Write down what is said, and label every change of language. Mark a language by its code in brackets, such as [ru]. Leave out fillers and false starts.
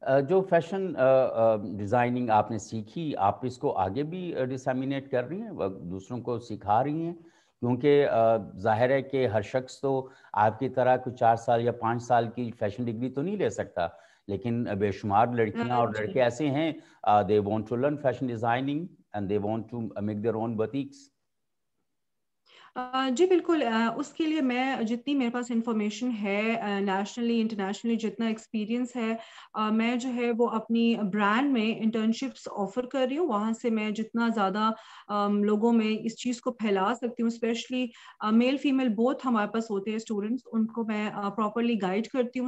[ur] جو fashion designing آپ نے سیکھی، آپ اس کو آگے بھی ڈسیمینیٹ کر رہی ہیں، دوسروں کو سکھا رہی ہیں؟ کیونکہ ظاہر ہے کہ ہر شخص تو آپ کی طرح کوئی 4 سال یا 5 سال کی فیشن ڈگری تو نہیں لے سکتا، لیکن بے شمار لڑکیاں اور جی لڑکے ایسے ہیں [en] they want to learn fashion designing and they want to make their own boutiques. [ur] جی بالکل. اس کے لیے میں جتنی میرے پاس انفارمیشن ہے نیشنلی انٹرنیشنلی جتنا ایکسپیرینس ہے، میں جو ہے وہ اپنی برانڈ میں انٹرنشپس آفر کر رہی ہوں. وہاں سے میں جتنا زیادہ لوگوں میں اس چیز کو پھیلا سکتی ہوں، اسپیشلی میل فیمیل بوتھ ہمارے پاس ہوتے ہیں اسٹوڈنٹس، ان کو میں پراپرلی گائڈ کرتی ہوں.